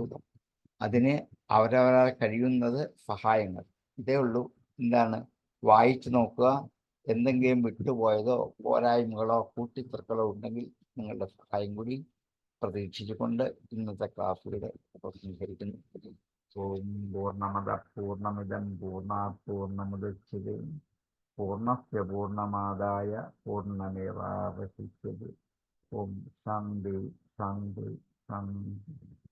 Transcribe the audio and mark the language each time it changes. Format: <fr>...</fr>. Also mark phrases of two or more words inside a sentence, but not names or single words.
<ml>അതിന് അവരവരാൽ കഴിയുന്നത് സഹായങ്ങൾ, ഇതേ ഉള്ളൂ. എന്താണ്? വായിച്ചു നോക്കുക. എന്തെങ്കിലും വിട്ടുപോയതോ പോരായ്മകളോ കൂട്ടിച്ചേർക്കലോ ഉണ്ടെങ്കിൽ നിങ്ങളുടെ സഹായം കൂടി പ്രതീക്ഷിച്ചുകൊണ്ട് ഇന്നത്തെ ക്ലാസ്സുകളെ ഉപസംഹരിക്കുന്നു.</ml> <sa>ॐ पूर्णमद पूर्णमिदं पूर्णात् पूर्णमुदच्यते पूर्णस्य पूर्णमादाय पूर्णमेवावशिष्यते. ॐ शान्ति शान्ति शान्ति.</sa>